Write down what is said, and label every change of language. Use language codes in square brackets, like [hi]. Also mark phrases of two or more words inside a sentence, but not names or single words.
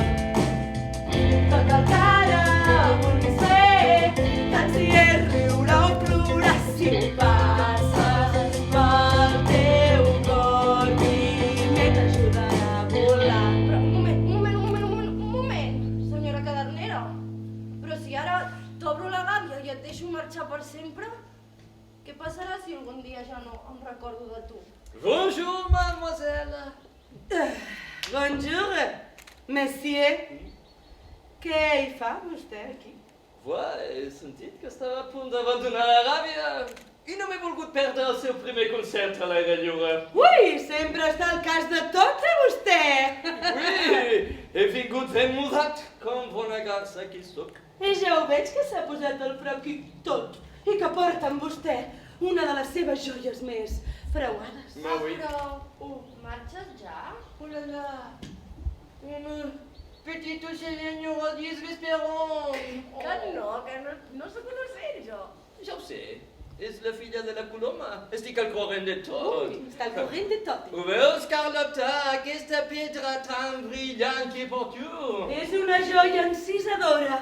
[ca] Tot el que ara vulguis fer, tant si és riure o plorar, si ho passes pel teu cor primer t'ajudarà a volar. Però un moment, senyora cadernera. Però si ara t'obro la gàbia i et deixo marxar per sempre, què passarà si algun dia ja no em recordo de tu? [fr] Bonjour, mademoiselle. Bonjour, monsieur. [ca] Què hi fa vostè aquí? He sentit que estava a punt d'abandonar l'Aràbia i no m'he volgut perdre el seu primer concert a l'aire lliure. Ui, sempre està al cas de tot, vostè! Oui, he vingut ben mudat, com bona garça que sóc. I ja ho veig que s'ha posat el fraqui tot i que porta amb vostè una de les seves joies més preuades. Oui. Però marxes ja? [fr] Oh là là, petit [ca] ocellent rodis vesperon. Que no sé com ho sé jo. Ja ho sé, és la filla de la coloma. Estic al corrent de tot. Està al corrent de tot. Ho veus, Carlota, aquesta pedra tan brillant que porto? És una joia encisadora.